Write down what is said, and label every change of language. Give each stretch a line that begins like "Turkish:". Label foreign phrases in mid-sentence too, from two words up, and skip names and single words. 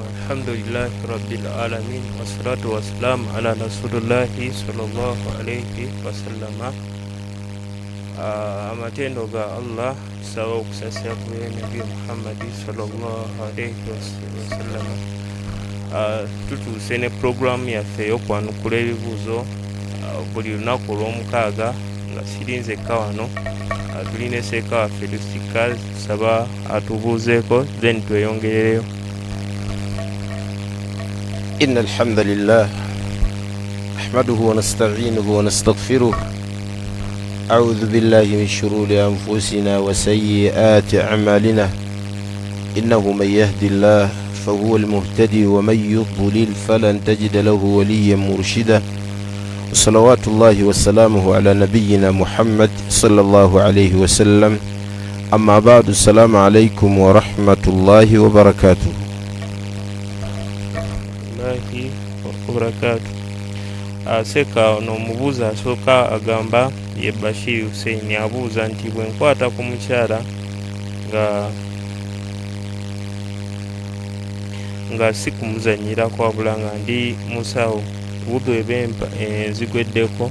Arabic: الحمد لله رب العالمين، والصلاة والسلام على رسول الله صلى الله عليه وسلم.
Ganda: Amatendo ga Allah sawa okusasira ku Nabi Muhammadi
Arabic: صلى الله عليه وسلم.
Ganda: Tutuuse ne programu yaffe ey'okwanukula ebibuuzo buli lunaku olw'omukaaga nga sirinzekka wano, tulina seeka waffe Lusika tusaba atubuuzeeko then tweyongerereyo.
Arabic: إن الحمد لله نحمده ونستعينه ونستغفره أعوذ بالله من شرور أنفسنا وسيئات أعمالنا إنه من يهدي الله فهو المهتدي ومن يضلل فلن تجد له وليا مرشدا وصلوات الله وسلامه على نبينا محمد صلى الله عليه وسلم أما بعد السلام عليكم ورحمة الله وبركاته.
Ganda: Seka ono omubuuza asooka agamba ye Bashir Hussein, abuuza nti bwe nkwata ku mukyala nga si kumuzanyirako wabula nga ndi musawo, wudu eba enzigweddeko?